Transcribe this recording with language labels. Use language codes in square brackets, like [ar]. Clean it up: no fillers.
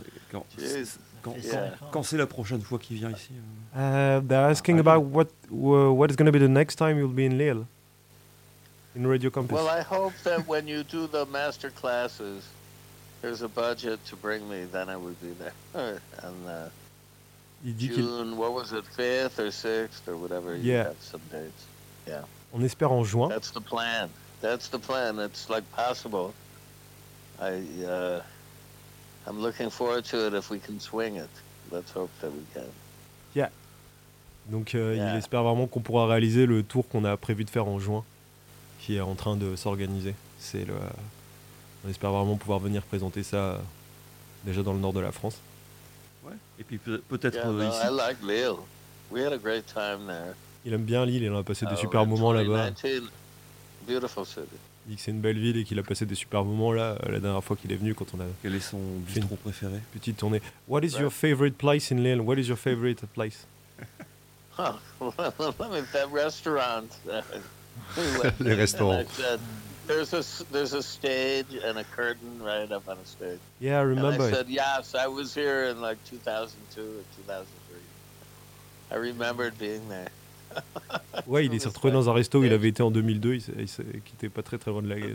[fr] Quand c'est la prochaine fois qu'il vient ici? [en] They're asking about what is going to be the next time you'll be in Lille, in Radio Campus. Well, I hope that when you do the master classes. There's a budget to bring me, then I would be there. And June, what was it, 5th or 6th or whatever, yeah. You have some dates. Yeah. [fr] On espère en juin. [en] That's the plan. That's the plan. It's like possible. I'm looking forward to it if we can swing it. Let's hope that we can. Yeah. [fr] Donc il espère vraiment qu'on pourra réaliser le tour qu'on a prévu de faire en juin, qui est en train de s'organiser. C'est le... On espère vraiment pouvoir venir présenter ça déjà dans le nord de la France. Ouais. Et puis peut-être ici. [en] I like Lille. We had a great time there. [fr] Il aime bien Lille, il en a passé des super moments là-bas. [en] Beautiful city. [fr] Il dit que c'est une belle ville et qu'il a passé des super moments là la dernière fois qu'il est venu quand on a. Quel est son bistrot préféré? Petite tournée. [en] What is your favorite place in Lille? What is your favorite place? Oh, well, that restaurant. [fr] Les restaurants. [en] There's a stage and a curtain right up on a stage. Yeah, I remember. And I said, yes, I was here in like 2002 or 2003. I remembered being there. [fr] Ouais, il s'est retrouvé dans un resto où il avait été en 2002, il quittait pas très très loin de la gare.